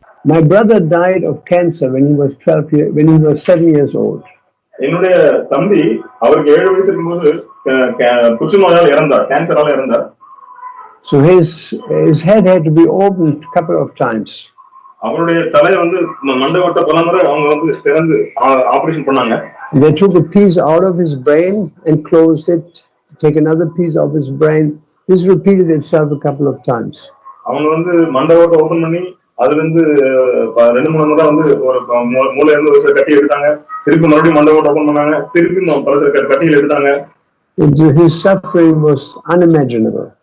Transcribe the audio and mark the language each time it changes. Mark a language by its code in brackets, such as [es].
[en] My brother died of cancer when he was 7 years old. [ta] என்னுடைய தம்பி அவருக்கு 7 வயசு இருக்கும்போது புற்றுநோயால் இறந்தார், கேன்சரால இறந்தார். [en] So his head had to be opened a couple of times. [ta] அவருடைய தலை வந்து மண்டை பலமுறை அவங்க வந்து திறந்து ஆபரேஷன் பண்ணாங்க. [en] They took a piece out of his brain and closed it, take another piece of his brain. This repeated itself a couple of times. [ta] அவங்க வந்து மண்டை ஓட்ட ஓபன் பண்ணி அதுல இருந்து 2-3 முறை வந்து ஒரு மூளையில இருந்து ஒரு சில கட்டி எடுத்தாங்க, திருப்பி மறுபடியும் மண்டை ஓட்ட ஓபன் பண்ணாங்க, திருப்பி பல சில கட்டிகள் எடுத்தாங்க. [en] His suffering was unimaginable.